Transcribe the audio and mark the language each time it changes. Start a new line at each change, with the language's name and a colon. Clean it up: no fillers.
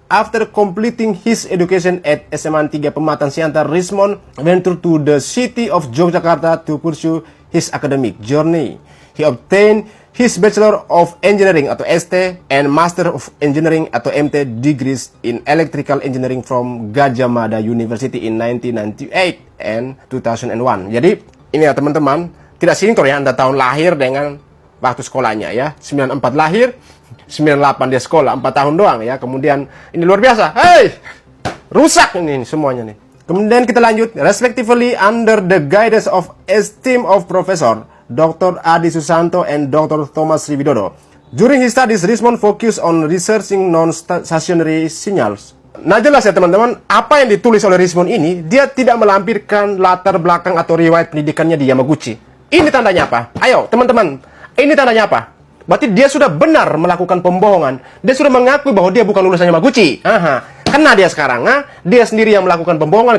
English: After completing his education at SMA 3 Pematang Siantar, Rismond ventured to the city of Yogyakarta to pursue his academic journey. He obtained his Bachelor of Engineering
Indonesian: atau
English: ST and Master of Engineering atau MT degrees in Electrical Engineering from Gadjah Mada University in 1998 and 2001.
Indonesian: Jadi ini ya teman-teman, tidak sinkron ya Anda tahun lahir dengan waktu sekolahnya ya. 94 lahir, 98 dia sekolah, 4 tahun doang ya. Kemudian ini luar biasa. Hey! Rusak ini semuanya nih. Kemudian kita lanjut.
English: Respectively under the guidance of esteemed of Professor Dr. Adi Susanto and Dr. Thomas Sriwidodo. During his studies, Rismond focused on researching non-stationary signals.
Indonesian: Nah jelas ya teman-teman, apa yang ditulis oleh Rismond ini, dia tidak melampirkan latar belakang atau riwayat pendidikannya di Yamaguchi. Ini tandanya apa? Ayo teman-teman, ini tandanya apa? Berarti dia sudah benar melakukan pembohongan. Dia sudah mengakui bahwa dia bukan lulusan Yamaguchi. Kena dia sekarang, dia sendiri yang melakukan pembohongan.